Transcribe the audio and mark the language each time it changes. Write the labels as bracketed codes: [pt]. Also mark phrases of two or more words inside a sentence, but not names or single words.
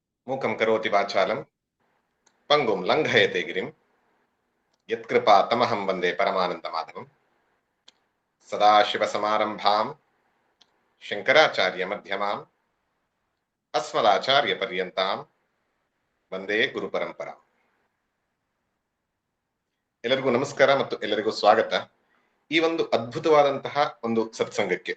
[sa] ಮೂಕಂ ಕರೋತಿ ವಾಚಾಲಂ ಪಂಗುಂ ಲಂಘಯತೆ ಗಿರಿಂ ಯತ್ಕೃಪಾ ತಮಹಂ ವಂದೇ ಪರಮಾನಂದ ಮಾಧವಂ. ಸದಾಶಿವಸಮಾರಂಭಾಂ ಶಂಕರಾಚಾರ್ಯ ಮಧ್ಯಮಾಂ ಅಸ್ಮದಾಚಾರ್ಯ ಪರ್ಯಂತಾಂ ವಂದೇ ಗುರು ಪರಂಪರಾ. [kn] ಎಲ್ಲರಿಗೂ ನಮಸ್ಕಾರ ಮತ್ತು ಎಲ್ಲರಿಗೂ ಸ್ವಾಗತ ಈ ಒಂದು ಅದ್ಭುತವಾದಂತಹ ಒಂದು ಸತ್ಸಂಗಕ್ಕೆ.